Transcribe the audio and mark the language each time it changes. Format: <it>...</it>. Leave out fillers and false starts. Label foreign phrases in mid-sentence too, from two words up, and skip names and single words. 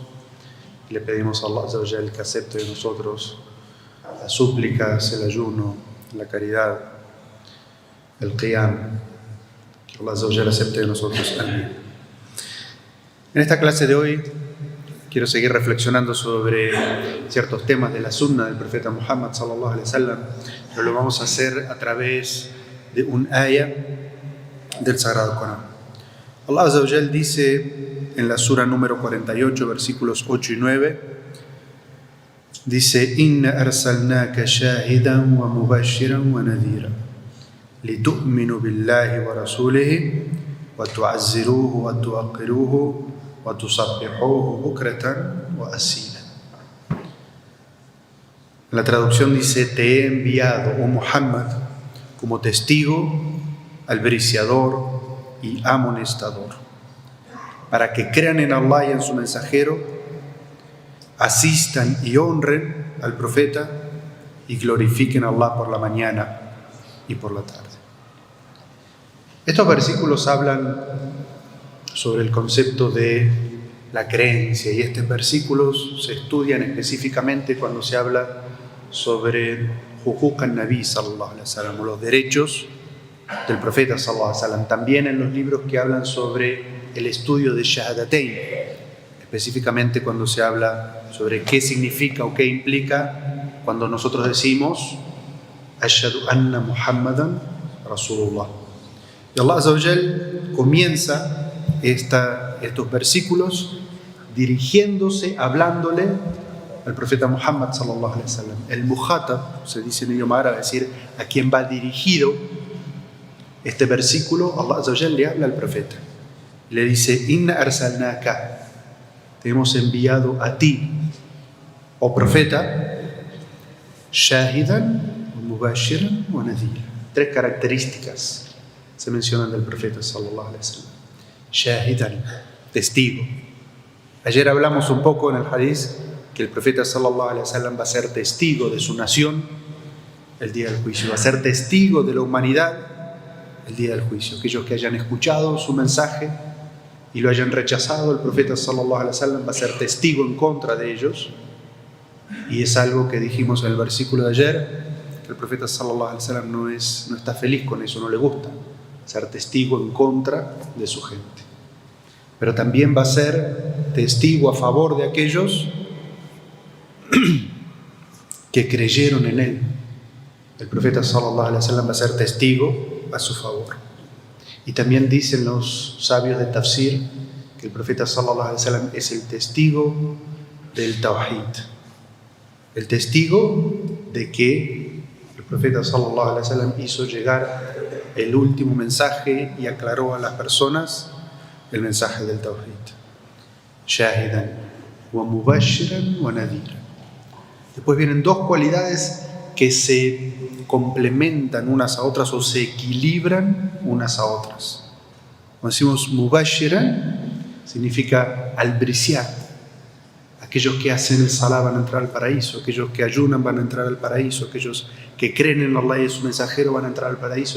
<es>Y le pedimos a</es> <ar>الله عز وجل</ar> <es>que acepte de nosotros las súplicas, el ayuno, la caridad, el qiyam. Que</es> <ar>الله عز وجل</ar> <es>acepte de nosotros. Amén. En esta clase de hoy quiero seguir reflexionando sobre ciertos temas de la sunna del profeta Muhammad</es> <ar>صلى الله عليه وسلم,</ar> <es>pero lo vamos a hacer a través de un ayah del Sagrado Corán.</es> <ar>الله عز وجل</ar> <es>dice en la sura número 48, versículos 8 y 9, dice:</es> <ar>إنا أرسلناك شاهدا ومبشرا ونذيرا لتؤمنوا بالله ورسوله وتعزروه وتوقروه وتسبحوه بكرة وأصيلا.</ar> <es>La traducción dice: te he enviado, oh Muhammad, como testigo, albriciador y amonestador, para que crean en Allah y en su mensajero, asistan y honren al profeta y glorifiquen a Allah por la mañana y por la tarde. Estos versículos hablan sobre el concepto de la creencia, y estos versículos se estudian específicamente cuando se habla sobre</es> <ar>حقوق النبي صلى الله عليه وسلم,</ar> <es>los derechos del profeta</es> <ar>صلى الله عليه وسلم.</ar> <es>También en los libros que hablan sobre el estudio de Shahadatain, específicamente cuando se habla sobre qué significa o qué implica cuando nosotros decimos</es> <ar>أشهد أن محمدا رسول الله.</ar> <es>Y</es> <ar>الله عز وجل</ar> <es>comienza estos versículos dirigiéndose, hablándole al profeta Muhammad</es> <ar>صلى الله عليه وسلم.</ar> <es>El muhatab, se dice en idioma árabe, es decir, a quien va dirigido este versículo.</es> <ar>الله عز وجل</ar> <es>le habla al profeta, le dice:</es> <ar>إنا أرسلناك,</ar> <es>te hemos enviado a ti, oh profeta,</es> <ar>شاهدا ومبشرا ونذيرا.</ar> <es>Tres características se mencionan del profeta</es> <ar>صلى الله عليه وسلم.</ar> <es>Shahidan, testigo. Ayer hablamos un poco en el hadith que el profeta</es> <ar>صلى الله عليه وسلم</ar> <es>va a ser testigo de su nación el día del juicio, va a ser testigo de la humanidad el día del juicio. Aquellos que hayan escuchado su mensaje y lo hayan rechazado, el profeta</es> <ar>صلى الله عليه وسلم</ar> <es>va a ser testigo en contra de ellos. Y es algo que dijimos en el versículo de ayer, que el profeta</es> <ar>صلى الله عليه وسلم</ar> <es>no está feliz con eso, no le gusta ser testigo en contra de su gente. Pero también va a ser testigo a favor de aquellos que creyeron en él. El profeta</es> <ar>صلى الله عليه وسلم</ar> <es>va a ser testigo a su favor. Y también dicen los sabios de Tafsir que el profeta</es> <ar>صلى الله عليه وسلم</ar> <es>es el testigo del Tawhid, el testigo de que el profeta</es> <ar>صلى الله عليه وسلم</ar> <es>hizo llegar el último mensaje y aclaró a las personas el mensaje del Tawhid.</es> <ar>شاهدا ومبشرا ونذيرا.</ar> <es>Después vienen dos cualidades que se complementan unas a otras o se equilibran unas a otras. Cuando decimos mubashiran, significa albriciar. Aquellos que hacen el salah van a entrar al paraíso, aquellos que ayunan van a entrar al paraíso, aquellos que creen en Allah y su mensajero van a entrar al paraíso.</es>